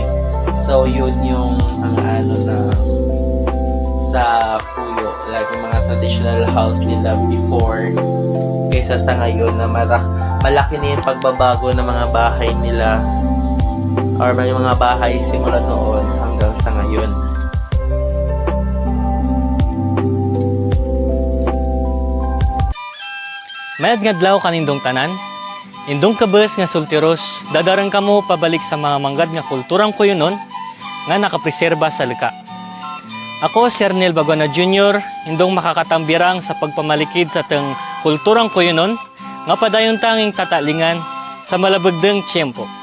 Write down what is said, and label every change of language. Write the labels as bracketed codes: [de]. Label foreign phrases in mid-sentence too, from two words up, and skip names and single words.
[tl] So yun yung na sa Puyo, like yung mga [en] traditional house [tl] nila before kaysa sa ngayon na malaki na yung pagbabago ng mga bahay nila or may mga bahay simula noon hanggang sa ngayon. [cyo] Mayad nga adlaw kanindong tanan. Indong kabes nga sultiros, dadarang kamo pabalik sa mga manggad nga kulturang Cuyonon nga nakapreserba sa lika. Ako, si Arnel Baguana Jr., indong makakatambirang sa pagpamalikid sa teng kulturang Cuyonon nga padayon tanging tatalingan sa malabagdeng tiyempo.